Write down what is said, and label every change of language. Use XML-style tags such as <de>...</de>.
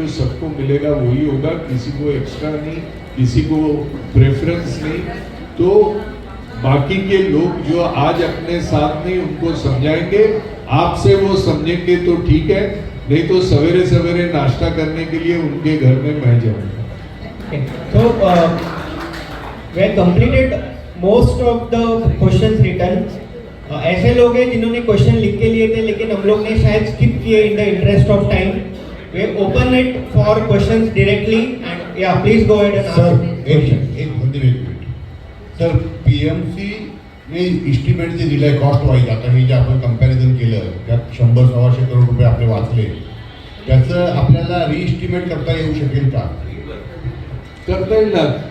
<hi>जो सबको मिलेगा वही होगा, किसी को एक्स्ट्रा नहीं, किसी को प्रेफरेंस नहीं. तो बाकी के लोग जो आज अपने साथ नहीं उनको समझाएंगे. आपसे वो समझेंगे तो ठीक है, नहीं तो सवेरे सवेरे नाश्ता करने के लिए उनके घर में मैं जाऊंगा.</hi> <en>So we have completed most of the questions written.</en> <hi>ऐसे लोग हैं जिन्होंने क्वेश्चन लिख के लिए थे लेकिन हम लोग ने शायद स्किप किए</hi> <en>In the interest of time. We open it for questions directly and yeah please go ahead and</en> <mr>sir एक मिनिट सर, पीएमसी ने इस्टिमेट जे दिलाय कॉस्ट वाईज, आता हे जे आपण कंपॅरिझन केलं त्यात 100-125 करोड रुपये आपले वाचले, त्याचं आपल्याला रिइस्टिमेट करता येऊ शकेल का? करता येईल ना.</mr>